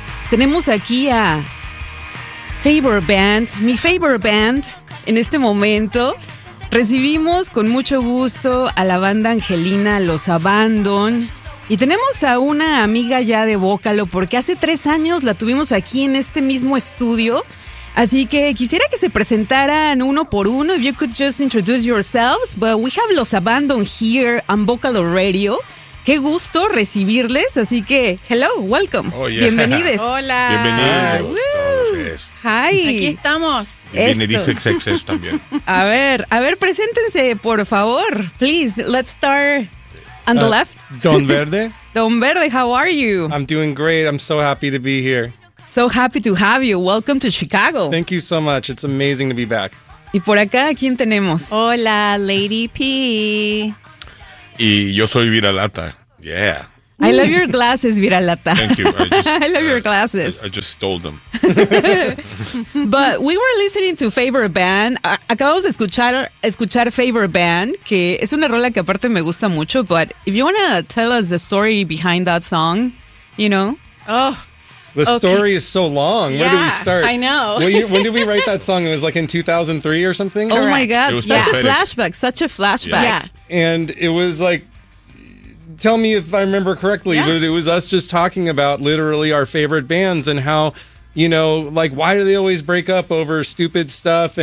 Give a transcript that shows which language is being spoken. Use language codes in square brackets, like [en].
[es] Tenemos aquí a Favor Band, mi Favor Band, en este momento. Recibimos con mucho gusto a la banda Angelina, Los Abandon. Y tenemos a una amiga ya de Bócalo, porque hace 3 años la tuvimos aquí en este mismo estudio. Así que quisiera que se presentaran uno por uno. [en] If you could just introduce yourselves, but we have Los Abandon here on Bócalo Radio. [es] Qué gusto recibirles. Así que, [en] hello, welcome. Oh, yeah. [es] Bienvenidos. Hola. Bienvenidos. Entonces, [en] hi. [es] Aquí estamos. Viene XXXX también. A ver, preséntense, por favor. [en] Please, let's start. On the left. [es] Don Verde. [en] Don Verde, how are you? I'm doing great. I'm so happy to be here. So happy to have you. Welcome to Chicago. Thank you so much. It's amazing to be back. [es] Y por acá, ¿quién tenemos? Hola, Lady P. Y yo soy Viralata. Yeah. [en] I love your glasses, Viralata. Thank you. I love your glasses. I just stole them. But we were listening to Favor Band. [es] Acabamos de escuchar Favor Band, que es una rola que aparte me gusta mucho. [en] But if you want to tell us the story behind that song, you know? Oh. The story is so long. Yeah, where do we start? I know. When did we write that song? It was like in 2003 or something? Correct. Oh my God. Such a flashback. Yeah. And it was like, tell me if I remember correctly, but it was us just talking about literally our favorite bands and how, you know, like, why do they always break up over stupid stuff?